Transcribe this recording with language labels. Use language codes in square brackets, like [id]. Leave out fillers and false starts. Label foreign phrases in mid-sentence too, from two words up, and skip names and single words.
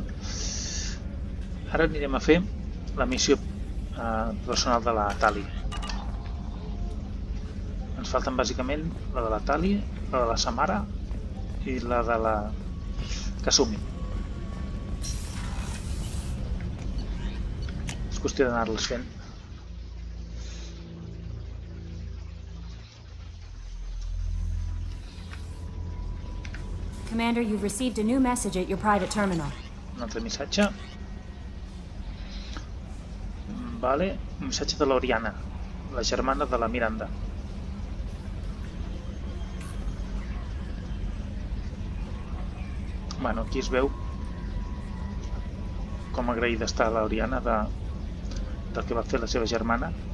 [ca] Ara anirem a fer la missió personal de la Tali. Ens falten bàsicament la de la Tali, la de la Samara i la de la Kasumi. És qüestió d'anar-les fent. [en] Commander, you've received a new message at your private terminal. [ca] Un altre missatge. Vale, un missatge de l'Oriana, la germana de la Miranda. Bueno, aquí es veu com agraïda està l'Oriana del que va fer la seva germana.